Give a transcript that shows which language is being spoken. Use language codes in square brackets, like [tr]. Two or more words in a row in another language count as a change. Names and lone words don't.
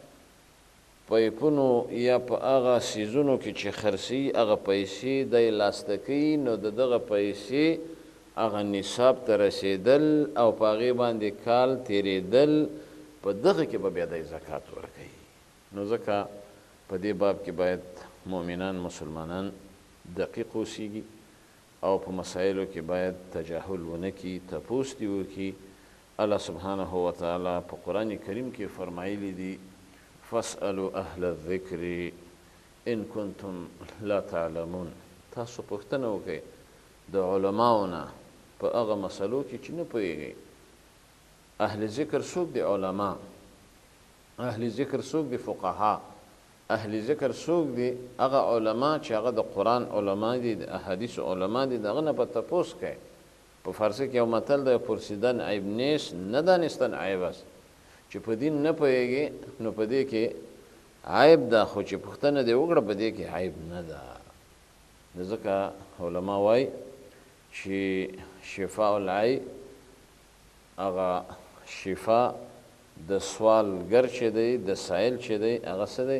[ps] پیپونو یا په هغه سیزونو کې چې خرڅي هغه پیسې دی لاسته کوي، نو د دغه پیسې هغه نصاب ته رسېدل او په هغې باندې کال تېرېدل، په دغه کې به بیا دی زکات ورکوي. نو ځکه په دې باب کې باید مؤمنان مسلمانان دقیق اوسیږي او په مسایلو کې باید تجاهل ونه کړي، تپوس دې وکړي. الله [ar] سبحانه وتعالی [ps] په قرآن کریم کې فرمایلی دي [ar] فاسألوا اهل الذکر ان کنتم لا تعلمون. [ps] تاسو پوښتنه وکړئ د علماو نه په هغه مسلو کې چې نه پوهېږئ. [ar] اهل ذکر [ps] څوک دي؟ علما. [ar] اهل ذکر [ps] څوک دي؟ فقها. [ar] اهل ذکر [ps] څوک دي؟ هغه علما چې هغه د قرآن علما دي، د احادیث علما دي، د هغه نه به تپوس کوئ. په فارسي کې یو متل دی [fa] پرسیدن عیب نیست، نه دانستن عیب است. [ps] چې په دین نه پوهېږي نو په دې کې عیب ده، خو چې پوښتنه دې وکړه په دې کې عیب نه ده. ځکه علما وایي چې [ar] شفاء العی، [ps] هغه شفا د سوالګر چې دی، د سائل چې دی، هغه څه دی؟